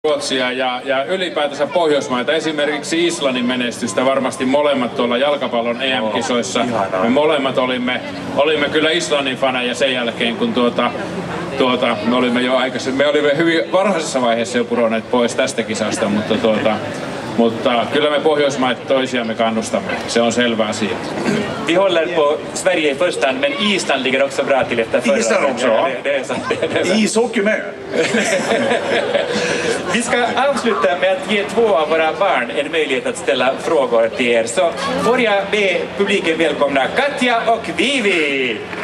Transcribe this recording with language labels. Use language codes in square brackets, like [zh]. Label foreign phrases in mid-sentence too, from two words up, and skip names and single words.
[fi] Ruotsia ja ylipäätänsä Pohjoismaita, esimerkiksi Islannin menestystä varmasti molemmat tuolla jalkapallon EM-kisoissa. Me molemmat olimme kyllä Islannin faneja sen jälkeen, kun me olimme jo aikaisemmin, me olimme hyvin varhaisessa vaiheessa jo pudonneet pois tästä kisasta, mutta kyllä me Pohjoismaat toisiamme kannustamme, se on selvä asia. [sv] Vi håller på Sverige i första hand, men Island ligger också bra till efter förra. Island också? Ja, det är sant. Ishockey med. Vi ska avsluta med att ge två av våra barn en möjlighet att ställa frågor till er. Så får jag be publiken välkomna Katja och Vivi.